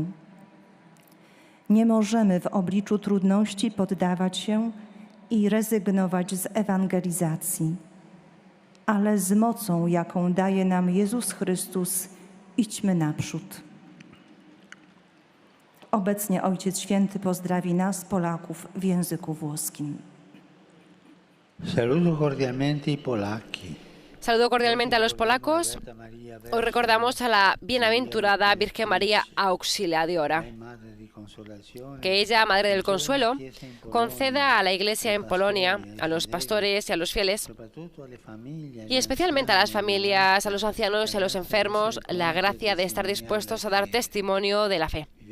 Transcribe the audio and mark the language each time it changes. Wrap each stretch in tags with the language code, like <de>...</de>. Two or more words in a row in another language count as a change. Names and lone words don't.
<pl>Nie możemy w obliczu trudności poddawać się i rezygnować z ewangelizacji, ale z mocą, jaką daje nam Jezus Chrystus, idźmy naprzód. Obecnie Ojciec Święty pozdrowi nas, Polaków, w języku włoskim.</pl> <it>Saludo cordialmente i polacchi.</it> <es>Saludo cordialmente a los polacos. Hoy recordamos a la bienaventurada Virgen María Auxiliadora. Que ella, Madre del Consuelo, conceda a la Iglesia en Polonia, a los pastores y a los fieles, y especialmente a las familias, a los ancianos y a los enfermos, la gracia de estar dispuestos a dar testimonio de la fe.</es>